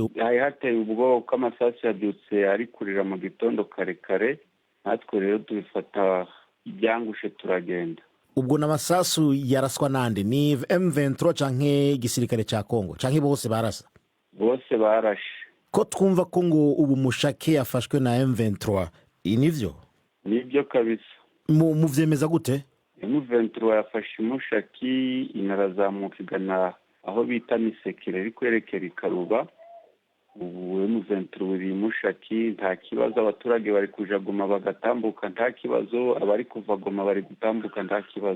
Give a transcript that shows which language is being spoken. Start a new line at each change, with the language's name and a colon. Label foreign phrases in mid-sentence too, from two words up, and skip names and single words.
Kinyarwanda: Hateye ubwo ko amasasu yabyutse ari kurira mu gitondo kare kare, natwe rero tubifata ibyangushe turagenda.
Rundi: Ubwo n'amasasu yaraswa nande? Ni M23 canke igisirikare ca Congo canke bose barasa?
Kinyarwanda: Bose barashe.
Rundi: Ko twumva ko ngo ubu Mushake yafashwe na M23 inivyo?
Kinyarwanda: Nibyo kabisa. Muvyemeza gute? M23 yafashe Mushaki inarazamukigana aho bita Misekere iri kwerekera Ikaruba. Ubu M23 uri Mushaki nta kibazo, abaturage bari kuja Goma bagatambuka nta kibazo, abari kuva Goma bari gutambuka nta kibazo.